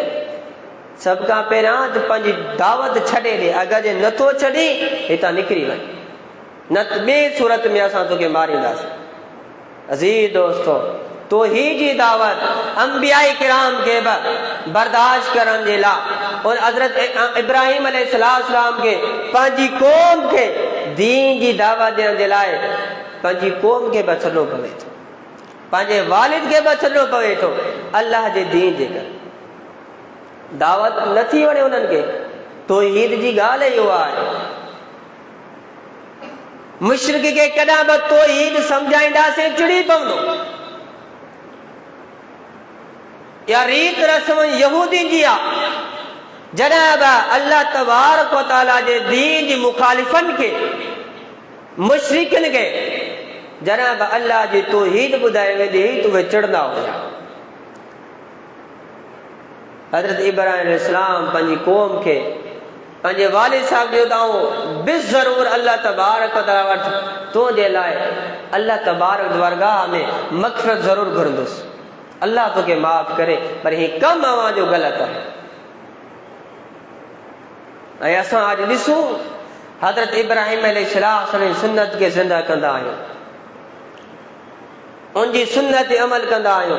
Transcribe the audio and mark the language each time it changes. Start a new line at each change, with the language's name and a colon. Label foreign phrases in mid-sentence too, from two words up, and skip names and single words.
Sindhi: सभ खां पहिरियां त पंहिंजी दावत छॾे ॾे। अगरि जे नथो छॾी हितां निकिरी वञ, न त ॿिए सूरत में असां तोखे मारींदासीं। अज़ीज़ दोस्तो, तौहीद जी दावत अंबिया किराम के बर्दाश्त करण जे लाइ और हज़रत इब्राहिम अलैहिस्सलाम के पंहिंजी क़ौम खे दीन जी दावत ॾियण जे लाइ पंहिंजी क़ौम खे बि छॾिणो पवे थो, पंहिंजे वालिद खे बि छॾिणो पवे थो अल्लाह जे दीन जे करे। दावत नथी वणे उन्हनि खे। तौहीद जी ॻाल्हि इहो आहे। मुशरिक खे कॾहिं बि तौहीद सम्झाईंदासीं चिड़ी पवंदो। या रीत रस्म यहूदी जी आहे। जॾहिं बि अल्लाह तबारक व तआला जे दीन जी मुखालिफ़नि खे, मुशरिकनि खे जॾहिं बि अल्लाह जी तौहीद ॿुधाई वेंदी हुई त उहे चिड़ंदा हुया। हज़रत इब्राहिम अलैहिस्सलाम पंहिंजी क़ौम खे पंहिंजे वालिद साहब जो ॿुधाऊं बिस ज़रूर अल्लाह तबारक व तआला वटि तुंहिंजे लाइ अल्लाह तबारक दरगाह में मग़फ़िरत ज़रूर घुरंदुसि। अल्लाह तोखे माफ़ करे, पर हीउ कमु अवां जो ग़लति आहे। ऐं असां अॼु ॾिसूं हज़रत इब्राहिम अलैहिस्सलाम जी सुन्नत खे ज़िंदा कंदा आहियूं, उनजी सुन्नत ते अमल कंदा आहियूं।